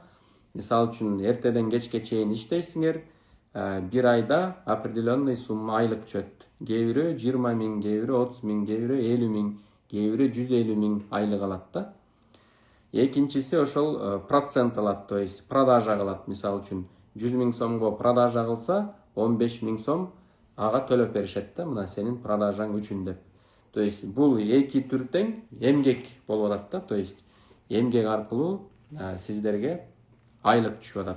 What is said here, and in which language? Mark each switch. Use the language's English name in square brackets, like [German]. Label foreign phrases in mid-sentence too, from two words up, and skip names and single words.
[Kyrgyz] Мисалы үчүн эртеден кечке чейин иштейсиңер, бир айда [Russian] определенный сумма [Kyrgyz] айлык түшөт. Кээ бирөө 20 000, кээ бирөө 30 000, кээ бирөө 50 000, кээ бирөө 150 000 айлык алат да. Экинчиси ошол процент алат, [Russian] то есть продажа кылат. [Kyrgyz] Мисалы үчүн 100 000 сомго продажа кылса, 15 000 сом ага төлөп беришет да, мына сенин продажаң үчүн деп. [Russian] То есть [Kyrgyz] бул эки түр тең эмгек болуп атат да. [Russian] То есть [Kyrgyz] эмгек аркылуу сиздерге айлык түшүп атат.